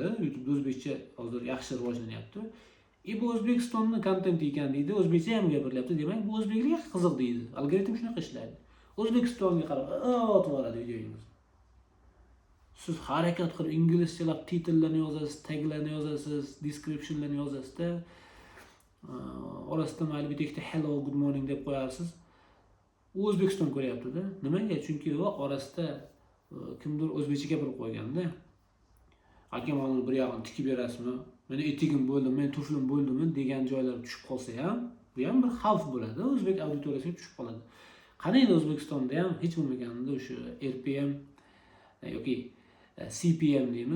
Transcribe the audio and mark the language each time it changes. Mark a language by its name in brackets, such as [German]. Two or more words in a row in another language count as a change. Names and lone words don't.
[Uzbek] YouTube'da o'zbekcha hozir yaxshi rivojlanyapti. Bu O'zbekistonning kontenti ekan deydi, o'zbekcha ham gapirilyapti, demak bu o'zbeklarga qiziq deydi. Algoritm shunaqa ishlaydi. O'zbekistonga qarab, otib oladi videongizni. Siz harakat qilib inglizchalab titrlarni yozasiz, taglarni yozasiz, descriptionlarni yozasiz-da. Orasida mayli bitta [English] hello, good morning [Uzbek] deb qo'yarsiz. U O'zbekiston ko'ryapti-da. Nimaga? Chunki orasida kimdir o'zbekcha gapirib qo'yganda. Aka mana bir yog'ini tikib berasizmi? Meni etigim bo'ldimi, men tuflim bo'ldimi degan joylar tushib qolsa ham, bu ham bir xavf bo'ladi. O'zbek auditoriyasiga tushib qoladi. Qaniydi O'zbekistonda ham hech bo'lmaganda o'sha RPM yoki CPM deymiz.